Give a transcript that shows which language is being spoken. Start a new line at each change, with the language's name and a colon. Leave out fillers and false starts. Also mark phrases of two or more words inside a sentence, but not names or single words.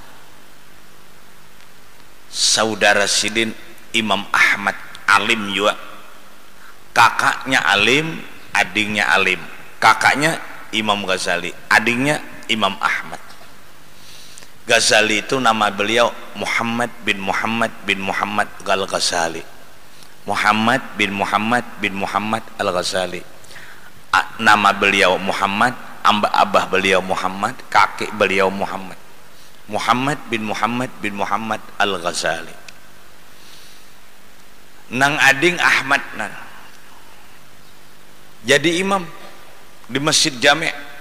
Banjar: Saudara sidin Imam Ahmad alim juga, kakaknya alim, adiknya alim. Kakaknya Imam Ghazali, adiknya Imam Ahmad. Ghazali itu nama beliau Muhammad bin Muhammad bin Muhammad Al-Ghazali. Muhammad bin Muhammad bin Muhammad Al-Ghazali. Nama beliau Muhammad, abah beliau Muhammad, kakek beliau Muhammad. Muhammad bin Muhammad bin Muhammad Al-Ghazali. Nang ading Ahmad nang jadi imam di Masjid Jami'.